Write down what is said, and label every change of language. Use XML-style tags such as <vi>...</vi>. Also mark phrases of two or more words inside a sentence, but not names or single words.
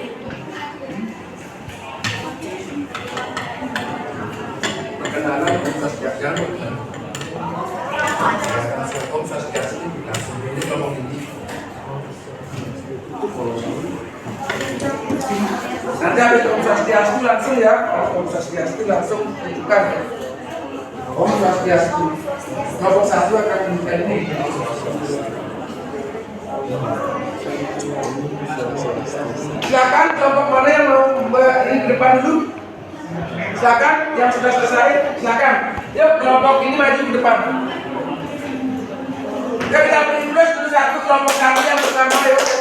<id>Perkenalan</id> <ban>Om Swastiastu. Om Swastiastu</ban> <id>langsung ini ngomong ini. Nanti habis</id> <ban>Om Swastiastu</ban> <id>langsung ya,</id> <ban>Om Swastiastu</ban> <id>langsung tunjukkan.</id> <ban>Om Swastiastu.</ban> <id>Kelompok 1 akan minta ini. Silakan kelompok mana yang mau di depan dulu. Silakan yang sudah selesai, silakan. Yuk kelompok ini maju ke depan. Ya kita beri dulu satu kelompok 1 yang pertama yuk.</id>